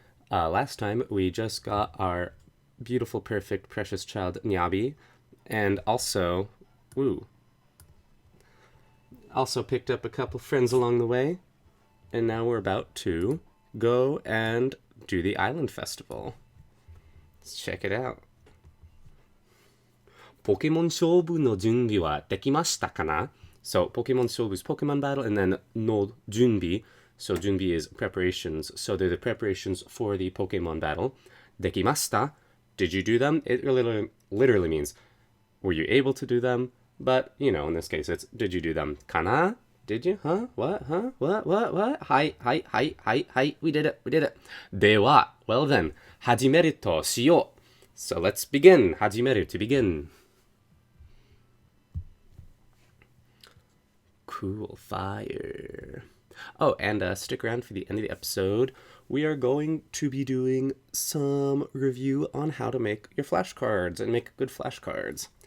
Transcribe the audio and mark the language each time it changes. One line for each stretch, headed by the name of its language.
English: Last time, we just got our beautiful, perfect, precious child, Nyabi, and also, also picked up a couple friends along the way, and now we're about to go and do the Island Festival. Let's check it out.
Japanese: ポケモン勝負の準備はできましたかな?
English: So, ポケモン勝負 is Pokemon battle, and then の準備. So, 準備 is preparations. So, they're the preparations for the Pokemon battle. できました?Did you do them? It literally means, were you able to do them? But, you know, in this case, it's, did you do them? かな?Did you? Huh? What? Huh? What? Hi. We did it.
Japanese: では,
English: well then,
Japanese: 始めるとしよう.
English: So let's begin. 始める to begin. Cool fire. Oh, and stick around for the end of the episode. We are going to be doing some review on how to make your flashcards and make good flashcards.